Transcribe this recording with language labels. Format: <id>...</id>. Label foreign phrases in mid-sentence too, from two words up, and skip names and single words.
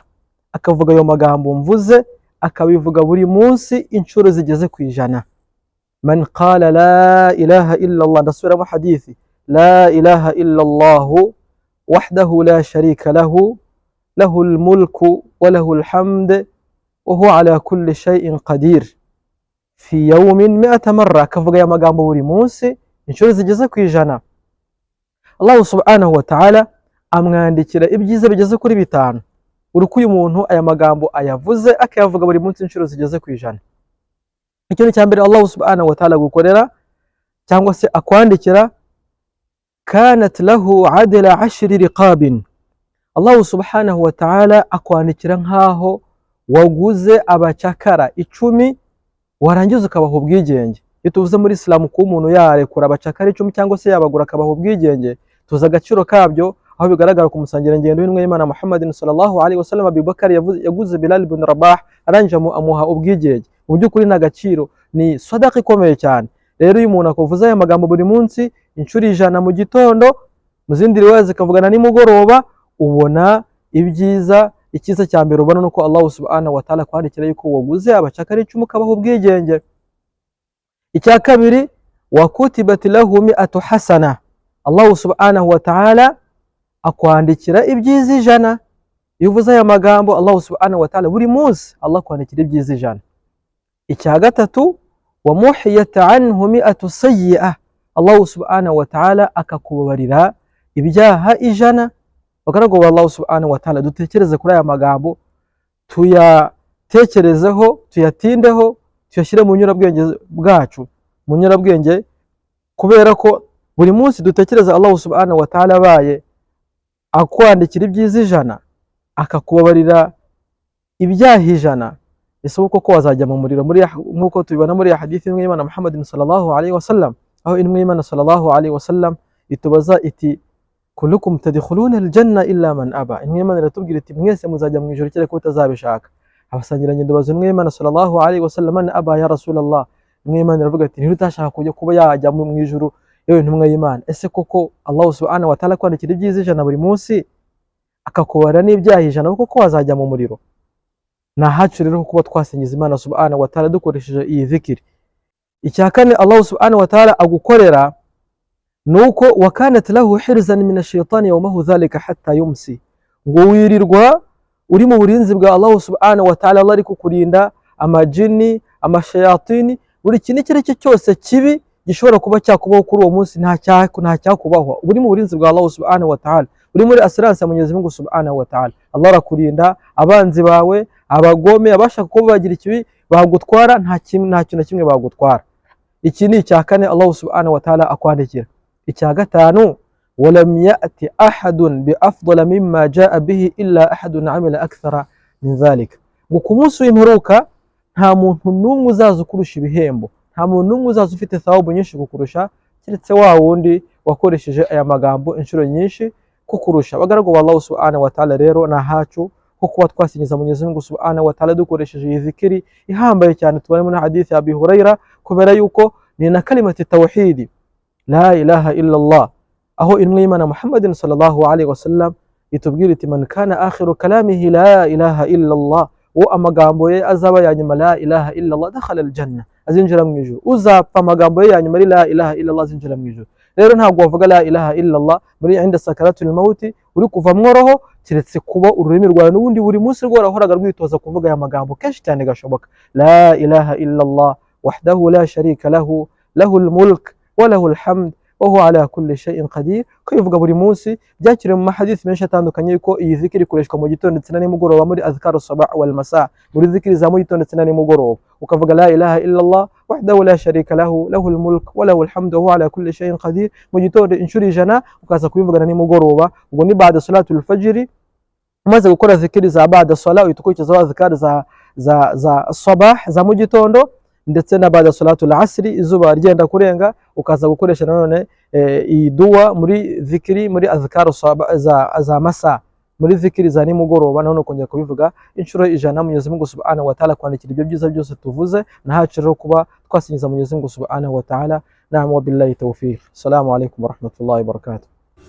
<rw>Akavuga ayo magambo mvuze, akabivuga buri munsi inshuro zigeze ku 100.</rw> <ar>من قال لا إله إلا الله,</ar> <rw>ndasubiramo hadithi:</rw> <ar>لا إله إلا الله وحده لا شريك له، له الملك وله الحمد وهو على كل شيء قدير، في يوم 100 مرة.</ar> <rw>akavuga ya magambo buri munsi inshuro zigeze ku 100.</rw> <ar>الله سبحانه وتعالى</ar> <rw>amwandikira ibyiza bigeze kuri 5 uruko uyu muntu aya magambo ayavuze akayavuga buri munsi inshuro zigeze ku 100. Ikintu cya mbere</rw> <ar>الله سبحانه وتعالى</ar> <rw>gukorera cyangwa se akwandikira,</rw> <ar>كانت له عدل 10 رقاب. الله سبحانه وتعالى</ar> <rw>akwandikira nkaho waguze abacakara 10 warangiza ukabaha ubwigenge. Iyo tuvuze muri Islam ko umuntu yarekura abacakara 10 cyangwa se yabagura akabaha ubwigenge, tuza agaciro kabyo, aho bigaragara ku musangirangendo w'intumwa y'Imana Muhammadin</rw> <ar>صلى الله عليه وسلم.</ar> <rw>Abu Bakar yaguze Bilal ibn Rabah, arangije amuha ubwigenge. Mu by'ukuri na gaciro, ni sadaqa ikomeye cyane. Rero uyu muntu akuvuza aya magambo buri munsi inshuro 100 mu gitondo, mu zindi riwaya zikavugana nimugoroba, ubona ibyiza. Ikiza cya mbere ubona nuko</rw> <ar>الله سبحانه وتعالى</ar> <rw>kwandikira yuko waguze abacakara 10 kabaho ubwigenge. Icya kabiri,</rw> <ar>وكتبت له 100 حسنة. الله سبحانه وتعالى</ar> <rw>akwandikira ibyiza 100. Iyo uvuze aya magambo</rw> <ar>الله سبحانه وتعالى</ar> <rw>buri munsi, Allah kwandikira ibyiza 100. Icya gatatu,</rw> <ar>ومحيت عنه 100 سيئة. الله سبحانه وتعالى</ar> <rw>akakubabarira ibyaha 100. Bagaragu ba</rw> <ar>الله سبحانه وتعالى,</ar> <rw>dutekereze kuri aya magambo, tuyatekerezeho, tuyatindeho, tuyashyire mu nyurabwenge bwacu, mu nyurabwenge, kubera ko buri munsi dutekereza</rw> <ar>الله سبحانه وتعالى</ar> <rw>abaye akwandikira ibyiza 100, akakubabarira ibyaha 100, ese koko wazajya mu muriro nkuko tubibona muri hadithi imwe y'Imana Muhammad</rw> <ar>صلى الله عليه وسلم,</ar> <rw>aho imwe y'Imana</rw> <ar>صلى الله عليه وسلم</ar> <rw>itubaza iti</rw> <ar>كلكم تدخلون الجنة إلا من أبى,</ar> <rw>imwe y'Imana iratubwira iti mwese muzajya mu ijuru kereka utazabishaka. Abasangirangendo baza imwe y'Imana</rw> <ar>صلى الله عليه وسلم، من أبى يا رسول الله,</ar> <rw>imwe y'Imana iravuga ati ntutashaka kujya kuba yajya mu ijuru yewe ntumwa y'Imana, ese koko</rw> <ar>الله سبحانه وتعالى</ar> <rw>kwandikira ibyiza 100 buri munsi akakubara n'ibyaha 100 koko wazajya mu muriro? Nahacu rero kuba twasingiza Imana</rw> <ar>سبحانه وتعالى</ar> <rw>dukoresheje iyi zikiri. Icya kane</rw> <ar>الله سبحانه وتعالى</ar> <rw>agukorera nuko</rw> <ar>وكانت له حرزا من الشيطان يومه ذلك حتى يمسي,</ar> <rw>ngo wirirwa uri mu burinzi bwa</rw> <ar>الله سبحانه وتعالى.</ar> <rw>Allah ari kukurinda amajini, amashayatini, buri kintu icyo cyose kibi gishobora kuba cyakubaho kuri uwo munsi nta cyakubaho. Uri mu burinzi bwa</rw> <ar>الله سبحانه وتعالى,</ar> <rw>uri muri assurance ya</rw> <sw>Mwenyezi Mungu</sw> <ar>سبحانه وتعالى.</ar> <rw>Allah arakurinda abanzi bawe, abagome, abashaka kuba bagira ikibi bagutwara, nta kintu na kimwe bagutwara. Iki ni icya kane</rw> <ar>الله سبحانه وتعالى</ar> <rw>akwandikira. Icya gatanu,</rw> <ar>ولم يأت أحد بأفضل مما جاء به إلا أحد عمل أكثر من ذلك,</ar> <rw>ngo ku munsi w'imperuka nta muntu n'umwe uzaza ukurusha ibihembo, nta muntu n'umwe uzaza ufite thawabu nyinshi kukurusha keretse wa wundi wakoresheje aya magambo inshuro nyinshi kukurusha. Bagaragu ba</rw> <ar>الله سبحانه وتعالى</ar> <rw>rero nahacu ko kuba twasingiza</rw> <sw>Mwenyezi Mungu</sw> <ar>سبحانه وتعالى</ar> <rw>dukoresheje iyi zikiri ihambaye cyane tubone muri hadithi ya Abi Huraira, kubera yuko ni na</rw> <ar>كلمة التوحيد لا إله إلا الله,</ar> <rw>aho intumwa y'Imana</rw> <ar>Muhammadin صلى الله عليه وسلم</ar> <rw>itubwira iti</rw> <ar>من كان آخر كلامه لا إله إلا الله,</ar> <rw>wo amagambo ye azaba yanyuma</rw> <ar>لا إله إلا الله دخل الجنة,</ar> <rw>azinjira mu ijuru. Uzapfa amagambo ye yanyuma</rw> <ar>لا إله إلا الله</ar> <rw>azinjira mu ijuru. Rero ntabwo wavuga</rw> <ar>لا إله إلا الله</ar> <rw>muri inda</rw> <ar>سكرات الموت</ar> <rw>uri kuva mworoho, kiretse kuba ururimi rwawe n'ubundi buri munsi rwarahoraga rwitoza kuvuga aya magambo kenshi cyane gashoboka.</rw> <ar>لا إله إلا الله وحده لا شريك له، له الملك وله الحمد وهو على كل شيء قدير.</ar> <rw>Kwivuga buri munsi byakiriwe mu mahadith menshi atandukanye yuko iyi zikiri ikoreshwa mu gitondo ndetse na nimugoroba muri</rw> <ar>أذكار الصباح والمساء,</ar> <rw>muri zikiri za mu gitondo ndetse na nimugoroba ukavuga</rw> <ar>لا إله إلا الله وحده لا شريك له، له الملك وله الحمد وهو على كل شيء قدير</ar> <rw>mu gitondo inshuro 100, ukaza kubivuga na nimugoroba. Ubwo ni</rw> <ar>بعد صلاة الفجر,</ar> <rw>umaze gukora zikiri za</rw> <ar>بعد صلاة</ar> <rw>utukurikizaho azkar za sabah za mu gitondo ndetse na</rw> <ar>بعد صلاة العصر</ar> <rw>izuba ryenda kurenga, ukaza gukoresha nanone iyi dua muri zikiri muri azkaru za masa, muri zikiri za nimugoroba nanone kongera kubivuga inshuro 100.</rw> <sw>Mwenyezi Mungu</sw> <ar>سبحانه وتعالى</ar> <rw>kwandikira ibyo byiza byose tuvuze, nahacu rero kuba twasingiza</rw> <sw>Mwenyezi Mungu</sw> <ar>سبحانه وتعالى. نعم، وبالله التوفيق. السلام عليكم ورحمة الله وبركاته.</ar>